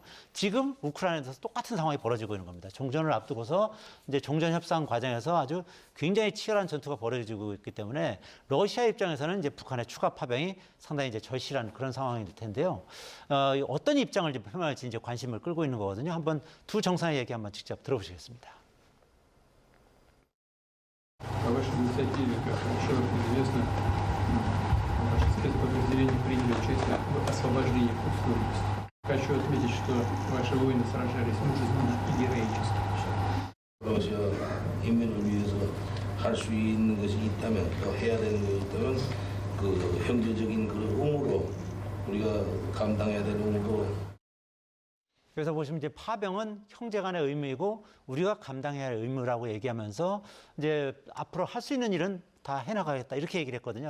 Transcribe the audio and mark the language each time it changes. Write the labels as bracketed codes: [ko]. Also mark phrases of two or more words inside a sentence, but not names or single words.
[ko] 지금 우크라이나에서 똑같은 상황이 벌어지고 있는 겁니다. 종전을 앞두고서 이제 종전 협상 과정에서 아주 굉장히 치열한 전투가 벌어지고 있기 때문에 러시아 입장에서는 이제 북한의 추가 파병이 상당히 이제 절실한 그런 상황이 될 텐데요. 어떤 입장을 이제 표명할지 이제 관심을 끌고 있는 거거든요. 한번 두 정상의 얘기 한번 직접 들어보시겠습니다. [ru] О вашей инициативе, как широко известно, ваши спецподразделения приняли участие в освобождении Курской области. Хочу отметить, что ваши воины сражались мужественно и героически. [ko] 러시아 인민을 위해서 할 수 있는 것이 있다면 또 해야 되는 것이 있다면 그 형제적인 그 의무로 우리가 감당해야 될 의무로. 그래서 보시면 이제 파병은 형제 간의 의무이고 우리가 감당해야 할 의무라고 얘기하면서 이제 앞으로 할 수 있는 일은 다 해나가겠다 이렇게 얘기를 했거든요.